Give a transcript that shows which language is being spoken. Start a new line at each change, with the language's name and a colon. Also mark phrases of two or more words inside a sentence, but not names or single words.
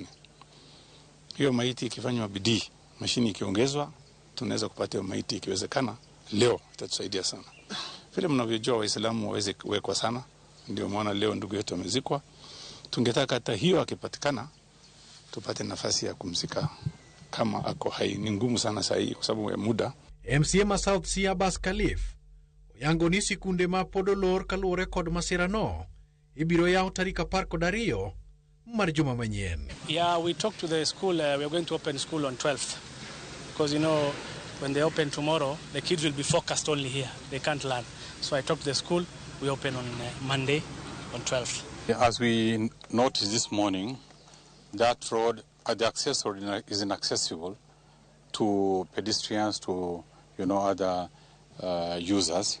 Swahili: Hiyo maiti ikifanywa bidii, mashini ikiongezwa, tunaweza kupata hiyo maiti ikiwezekana leo, itatusaidia sana. Vile mnavyojua Waislamu waweze kuwekwa sana, ndio maana leo ndugu yetu amezikwa. Tungetaka hata hiyo akipatikana tupate nafasi ya kumzika kama ako hai. Ni ngumu sana saa hii kwa sababu ya muda.
Luo (Kenya and Tanzania): MCA South Sea Abbas Khalif yango ni sikunde ma podolor kaluore kod masira no ibiro yaw tarik 12 mar juma manyien.
English: Yeah, we talked to the school. We are going to open school on 12th because when they open tomorrow, the kids will be focused only here. They can't learn. So I talked to the school. We open on Monday on 12th. As we noticed this morning, that road, the access road is inaccessible to pedestrians, to other users.